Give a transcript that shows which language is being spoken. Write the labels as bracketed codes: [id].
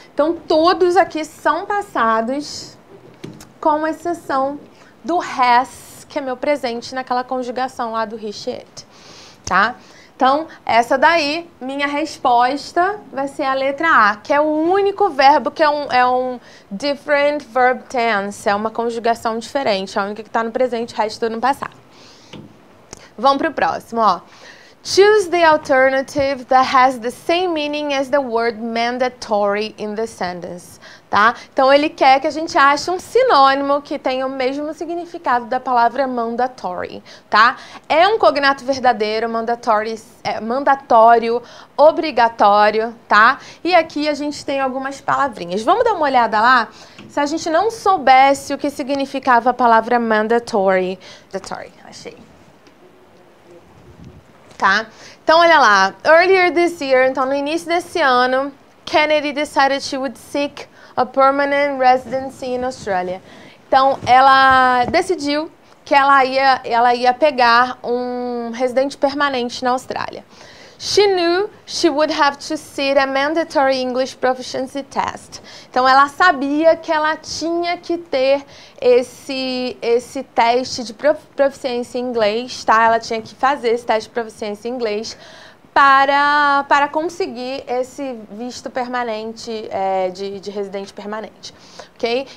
[pt] Então, todos aqui são passados, com exceção do has, que é meu presente naquela conjugação lá do he, she, it, tá? Então, essa daí, minha resposta vai ser a letra A, que é o único verbo que é um different verb tense, é uma conjugação diferente, a única que está no presente, o resto tudo no passado. Vamos para o próximo, ó. [en] Choose the alternative that has the same meaning as the word mandatory in the sentence, tá? [pt] Então, ele quer que a gente ache um sinônimo que tenha o mesmo significado da palavra mandatory, tá? É um cognato verdadeiro, mandatório, obrigatório, tá? E aqui a gente tem algumas palavrinhas. Vamos dar uma olhada lá? Se a gente não soubesse o que significava a palavra mandatory. Achei. Tá? Então, olha lá. [en] Earlier this year, [pt] então no início desse ano, [en] Kennedy decided she would seek a permanent residency in Australia. [pt] Então, ela decidiu que ela ia pegar um residente permanente na Austrália. [en] She knew she would have to sit a mandatory English proficiency test. [pt] Então, ela sabia que ela tinha que ter esse teste de proficiência em inglês, tá? Ela tinha que fazer esse teste de proficiência em inglês para conseguir esse visto permanente, de residente permanente, ok?